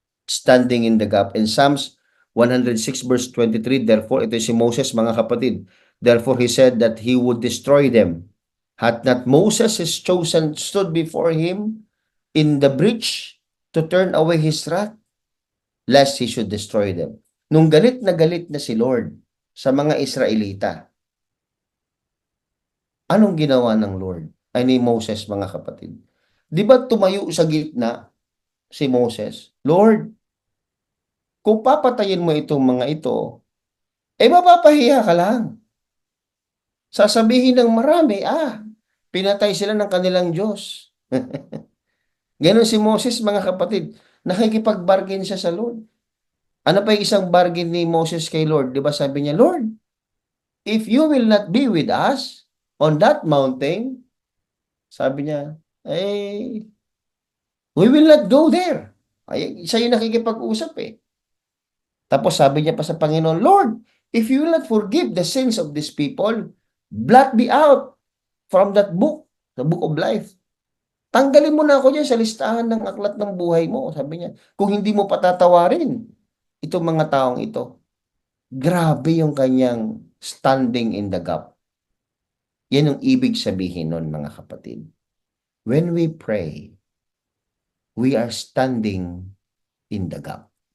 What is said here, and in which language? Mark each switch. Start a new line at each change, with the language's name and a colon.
English: Standing in the gap. In Psalms 106 verse 23, therefore,
Filipino: ito si Moses, mga kapatid.
English: Therefore, he said that he would destroy them. Had not Moses his chosen stood before him in the breach to turn away his wrath, lest he should destroy them.
Filipino: Nung galit na si Lord sa mga Israelita, anong ginawa ng Lord? Ay ni Moses, mga kapatid. Di ba tumayo sa gitna si Moses? Lord, kung papatayin mo itong mga ito, mapapahiya ka lang. Sasabihin ng marami, pinatay sila ng kanilang Diyos. Ganon si Moses, mga kapatid. Nakikipag-bargain siya sa Lord. Ano pa yung isang bargain ni Moses kay Lord? Di ba sabi niya,
English: Lord, if you will not be with us on that mountain,
Filipino: sabi niya,
English: we will not go there.
Filipino: Ay, siya yung nakikipag-usap Tapos sabi niya pa sa Panginoon,
English: Lord, if you will not forgive the sins of these people, blot me out from that book, the book of life.
Filipino: Tanggalin mo na ako dyan sa listahan ng aklat ng buhay mo, sabi niya. Kung hindi mo patatawarin itong mga taong ito. Grabe yung kanyang
English: standing in the gap.
Filipino: Yan ang ibig sabihin nun, mga kapatid.
English: When we pray, we are standing in the gap.